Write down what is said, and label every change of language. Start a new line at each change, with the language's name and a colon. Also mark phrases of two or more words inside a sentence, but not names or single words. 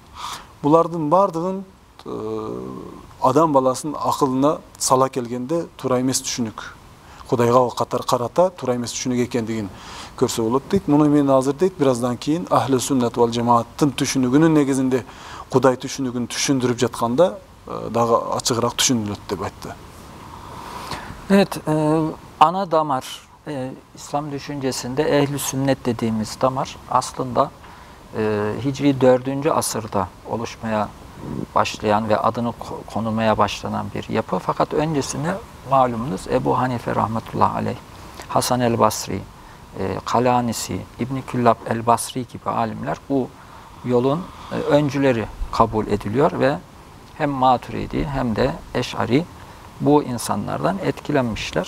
Kyrgyz: Булардын бардыгын адам баласынын акылына сала келгенде туура эмес түшүнүк. Кудайга карата туура эмес түшүнүк экендигин көрсө болот дейт. Муну мен азыр дейт бир аздан кийин
Arabic: أهل السنة والجماعة
Kyrgyz: түшүнүгүнүн негизинде Кудай түшүнүгүн түшүндүрүп жатканда дагы ачыгыраак түшүнүлөт деп айтты.
Turkish: Evet, ana damar İslam düşüncesinde ehl-i sünnet dediğimiz damar aslında Hicri 4. asırda oluşmaya başlayan ve adını konulmaya başlanan bir yapı. Fakat öncesinde malumunuz Ebu Hanife
Arabic: رحمة الله عليه,
Turkish: Hasan el-Basri, Kalanisi, İbn-i Küllab el-Basri gibi alimler bu yolun öncüleri kabul ediliyor ve hem Maturidi hem de Eş'ari bu insanlardan etkilenmişler.